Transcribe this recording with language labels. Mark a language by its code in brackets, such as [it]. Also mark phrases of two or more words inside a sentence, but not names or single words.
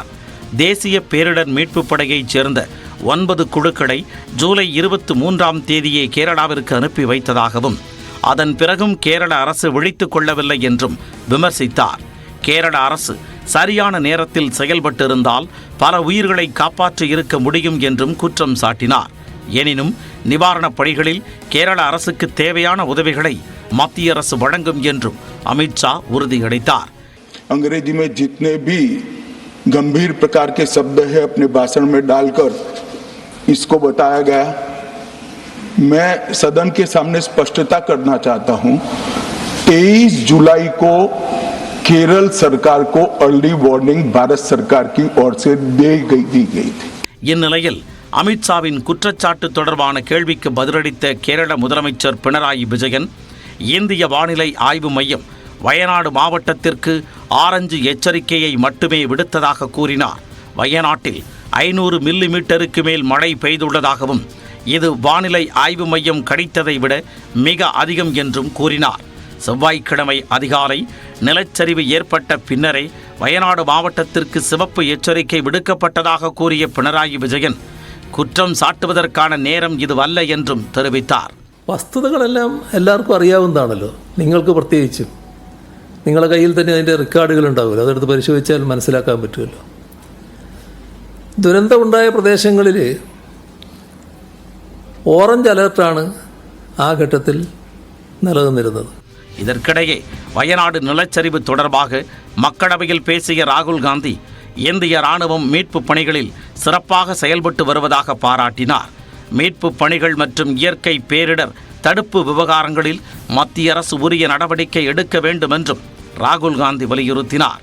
[ta] தேசிய பேரிடர் மீட்புப் படையைச் சேர்ந்த 9 குழுக்களை ஜூலை 23ஆம் தேதியே கேரளாவிற்கு அனுப்பி வைத்ததாகவும் அதன் பிறகும் கேரள அரசு விழித்துக் கொள்ளவில்லை என்றும் விமர்சித்தார். கேரள அரசு சரியான நேரத்தில் செயல்பட்டிருந்தால் பல உயிர்களை காப்பாற்றி இருக்க முடியும் என்றும் குற்றம் சாட்டினார். எனினும் நிவாரணப் பணிகளில் கேரள அரசுக்கு தேவையான உதவிகளை மத்திய அரசு வழங்கும் என்றும் அமித் ஷா உறுதியளித்தார். [hi] अंग्रेजी में जितने भी गंभीर प्रकार के शब्द है अपने भाषण में डालकर इसको बताया गया. मैं सदन के सामने स्पष्टता करना चाहता हूं. 23 जुलाई को केरल सरकार को [en] early warning [hi] भारत सरकार की ओर से दी गई थी. [ta] இந்நிலையில் அமித்ஷாவின் குற்றச்சாட்டு தொடர்பான கேள்விக்கு பதிலளித்த கேரள முதலமைச்சர் பினராயி விஜயன், இந்திய வானிலை ஆய்வு மையம் வயநாடு மாவட்டத்திற்கு ஆரஞ்சு எச்சரிக்கையை மட்டுமே விடுத்ததாக கூறினார். வயநாட்டில் 500 மில்லிமீட்டருக்கு மேல் மழை பெய்துள்ளதாகவும் இது வானிலை ஆய்வு மையம் கணித்ததை விட மிக அதிகம் என்றும் கூறினார். செவ்வாய்க்கிழமை அதிகாலை நிலச்சரிவு ஏற்பட்ட பின்னரே வயநாடு மாவட்டத்திற்கு சிவப்பு எச்சரிக்கை விடுக்கப்பட்டதாக கூறிய பினராயி விஜயன், குற்றம் சாட்டுவதற்கான நேரம் இதுவல்ல என்றும் தெரிவித்தார். [ml] വസ്തുതകളെല്ലാം എല്ലാവർക്കും അറിയാവുന്നതാണല്ലോ, നിങ്ങൾക്ക് പ്രത്യേകിച്ചും. നിങ്ങളുടെ കയ്യിൽ തന്നെ അതിൻ്റെ റെക്കോർഡുകൾ ഉണ്ടാവുമല്ലോ, അതെടുത്ത് പരിശോധിച്ചാൽ മനസ്സിലാക്കാൻ പറ്റുമല്ലോ. ദുരന്തമുണ്ടായ പ്രദേശങ്ങളിൽ [en] orange alert [ml] ആ ഘട്ടത്തിൽ നിലനിന്നിരുന്നത്. [ta] இதற்கிடையே வயநாடு நிலச்சரிவு தொடர்பாக மக்களவையில் பேசிய ராகுல் காந்தி, இந்திய ராணுவம் மீட்பு பணிகளில் சிறப்பாக செயல்பட்டு வருவதாக பாராட்டினார். மீட்பு பணிகள் மற்றும் இயற்கை பேரிடர் தடுப்பு விவகாரங்களில் மத்திய அரசு உரிய நடவடிக்கை எடுக்க வேண்டும் என்றும் ராகுல் காந்தி வலியுறுத்தினார்.